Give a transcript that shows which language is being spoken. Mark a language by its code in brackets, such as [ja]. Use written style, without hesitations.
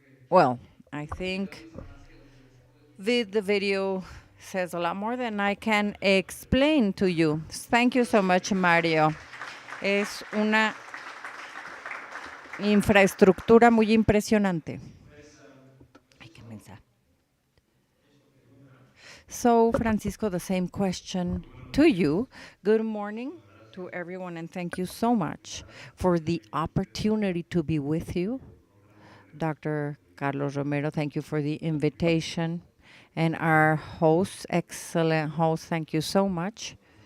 [en] Well, I think the video says a lot more than I can explain to you. Thank you so much, Mario. [es] Es una infraestructura muy impresionante. Hay que pensar. [en] So, Francisco, the same question to you. Good morning to everyone, and thank you so much for the opportunity to be with you. Dr. Carlos Romero, thank you for the invitation. And our host, excellent host, thank you so much.